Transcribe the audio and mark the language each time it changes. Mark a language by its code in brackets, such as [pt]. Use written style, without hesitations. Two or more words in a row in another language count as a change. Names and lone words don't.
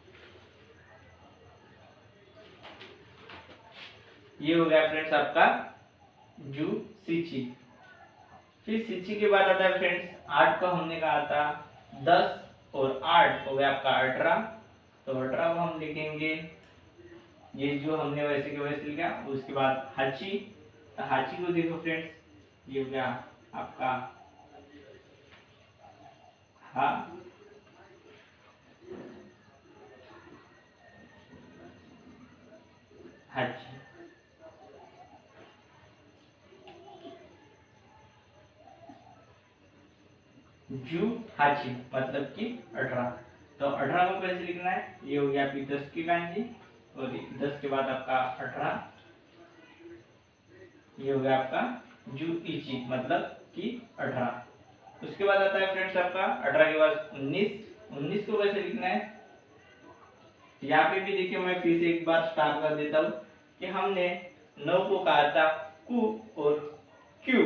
[hi] ये हो गया फ्रेंड्स आपका [ja] じゅうしち. [hi] फिर सिची के बाद आता है फ्रेंड्स 8 को हमने कहा था 10 और 8 हो गया आपका 18। तो 18 को हम लिखेंगे, ये जो हमने वैसे के वैसे लिखा। उसके बाद हाची। तो हाची को देखो फ्रेंड्स, ये हो गया आपका हा। हाची। [ja] じゅうはち [hi] मतलब कि 18। तो 18 को कैसे लिखना है, ये हो गया आपकी 10 की कांजी और 10 के बाद आपका 18। ये हो गया आपका [ja] じゅういち [hi] मतलब कि 18। उसके बाद आता है फ्रेंड्स आपका 18 के बाद 19। 19 को कैसे लिखना है, यहाँ पे भी देखिए मैं फिर से एक बार स्टार्ट कर देता हूँ कि हमने 9 को कहा था कु और क्यू।